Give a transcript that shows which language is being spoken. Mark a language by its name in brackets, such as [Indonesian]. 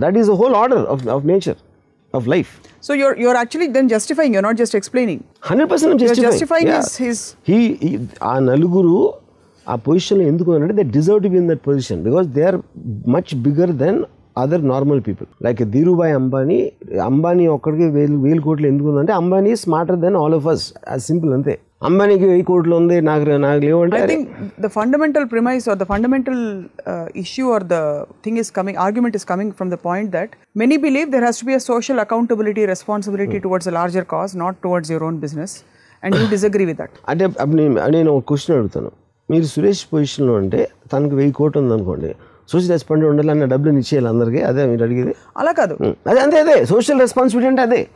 [English] That is the whole order of nature of life. So you're actually then justifying, you're not just explaining. 100% I'm justifying his he [Telugu] ఆ నలుగురు ఆ పొజిషన్లో ఎందుకు అంటే [English] they deserve to be in that position because they are much bigger than other normal people. [Telugu] Like Dhirubhai Ambani ఒక్కడికి 1000 కోట్లు ఎందుకు ఉందంటే Ambani [English] smarter than all of us, [Telugu] అది సింపుల్ అంతే. అంబానీకి 1000 కోట్లు ఉంది, నాకు లేవు అంటే. [English] I think the fundamental premise or the fundamental issue or the thing is coming, argument is coming from the point that many believe there has to be a social accountability, responsibility towards a larger cause, not towards your own business, and you disagree with that. [Telugu] అంటే నేను ఒక question అడుగుతాను, మీరు సురేష్ పొజిషన్లో అంటే తనకు 1000 కోట్లు ఉందనుకోండి, సోషల్ రెస్పాన్సిబిలిటీ ఉండాలి అన్న డబ్బులు ఇచ్చేయాలి అందరికీ, అదే మీరు అడిగేది? అలా కాదు, అదే అంతే, అదే సోషల్ రెస్పాన్సిబిలిటీ అంటే అదే